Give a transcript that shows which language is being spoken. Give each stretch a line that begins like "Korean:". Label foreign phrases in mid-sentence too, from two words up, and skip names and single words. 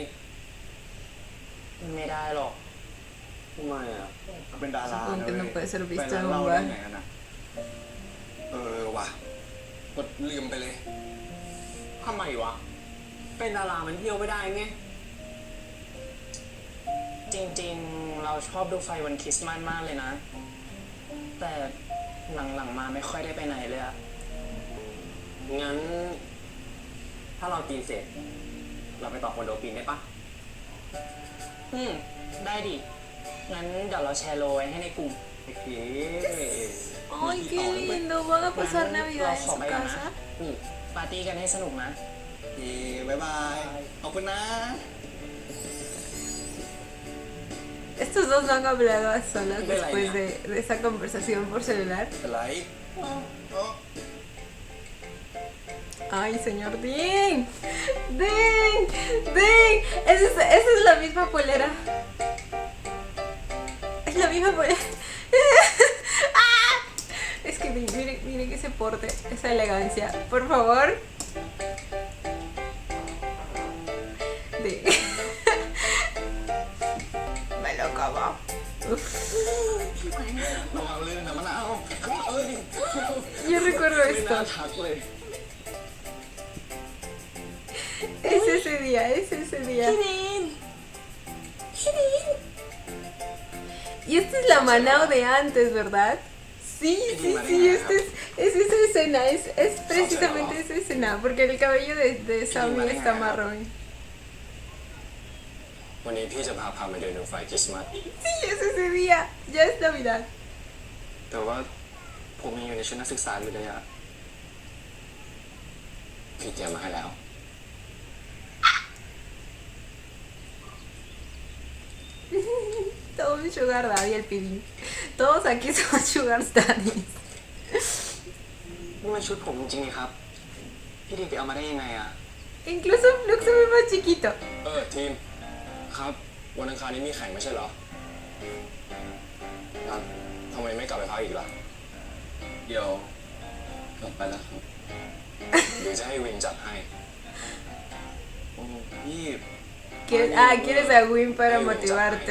Thai: ไม่ได้หรอก ทำไมอ่ะ เป็นดารา
Spanish: Supongo que no puede ser
Thai: ไป
Spanish: visto
Thai: ร้าน
Spanish: en
Thai: เหล้า
Spanish: un
Thai: ได้
Spanish: bar.
Thai: ไงกันนะ ว่ะกดลืมไปเลย ทำไมวะ เป็นดารามันเที่ยวไม่ได้ไง จริงๆ เราชอบดูไฟวันคริสต์มาสมากเลยนะ แต่หลังๆมาไม่ค่อยได้ไปไหนเลยอะ งั้น ถ้าเราปีนเสร็จ เราไปต่อคอนโดปีนได้ปะ ได้ดิ งั้นเดี๋ยวเราแชร์โลไว้ให้ในกลุ่ม โอเค
Spanish: Ay, qué lindo. ¿Van a pasar Navidad en su casa?
Thai: ปาร์ตี้กันให้สนุกนะ บ๊ายบาย ขอบคุณนะ
Spanish: Estos dos no han hablado a solas después de esa conversación por celular.
Thai: เป็นไร
Spanish: Ay, señor Dean. Dean, Dean. Esa es la misma polera. Es la misma polera. ¡Ah! Es que Dean, miren ese porte, esa elegancia. Por favor. Dean. Me lo como. Uf.
Thai: ระวังเลยนะมะนาวเอ้ย
Spanish: Yo recuerdo
Thai: ไม่น่า
Spanish: esto.
Thai: ทักเลย
Spanish: Es ese día, es ese día. Y esta es la Manao de antes, ¿verdad? Sí, sí, sí, es esa escena, es precisamente esa escena, porque el cabello de Sammy está marrón.
Thai: วันนี้พี่จะพามาเดินดูไฟคริสต์มาส
Spanish: Sí, es ese día, ya es Navidad.
Thai: แต่ว่าผมยังอยู่ในชุดนักศึกษาอยู่เลยอะพี่เตรียมมาให้แล้ว
Spanish: Todo un
English: sugar daddy
Spanish: el pidín. Todos aquí son
English: sugar daddies.
Thai: นี่มันชุดผมจริงๆนี่ครับ พี่ดีไปเอามาได้ยังไงอะ
Spanish: Incluso Flux se ve más chiquito.
Thai: ทีม ครับ วันอังคารนี้มีแข่งไม่ใช่เหรอครับทำไมไม่กลับไปพักอีกล่ะ เดี๋ยวกลับไปแล้วครับ เดี๋ยวจะให้วินจัดให้ โอ้พี่
Spanish: Quieres a Win para motivarte.